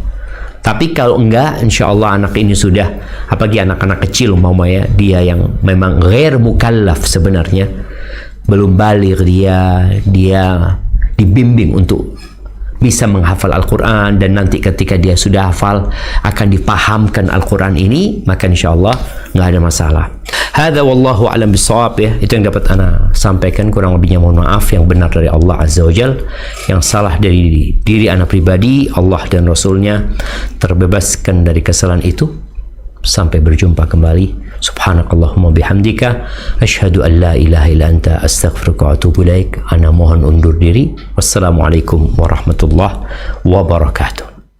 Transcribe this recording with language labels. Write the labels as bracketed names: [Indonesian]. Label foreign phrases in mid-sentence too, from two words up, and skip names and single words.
[Indonesian] Tapi kalau enggak, [Arabic] إن شاء الله [Indonesian] anak ini sudah, apalagi anak-anak kecil umpamanya, dia yang memang [Arabic] غير مكلف [Indonesian] sebenarnya, belum baligh, dia dibimbing untuk bisa menghafal Al-Quran, dan nanti ketika dia sudah hafal akan dipahamkan Al-Quran ini, maka [Arabic] إن شاء الله [Indonesian] nggak ada masalah. [Arabic] هذا والله أعلم بالصواب, [Indonesian] ya. Itu yang dapat ana sampaikan, kurang lebihnya mohon maaf. Yang benar dari Allah [Arabic] عز وجل, [Indonesian] yang salah dari diri ana pribadi, Allah dan Rasulnya terbebaskan dari kesalahan itu. Sampai berjumpa kembali. [Arabic] سبحانك اللهم وبحمدك أشهد أن لا إله إلا أنت أستغفرك وأتوب إليك. [Indonesian] Ana mohon undur diri. [Arabic] والسلام عليكم ورحمة الله وبركاته.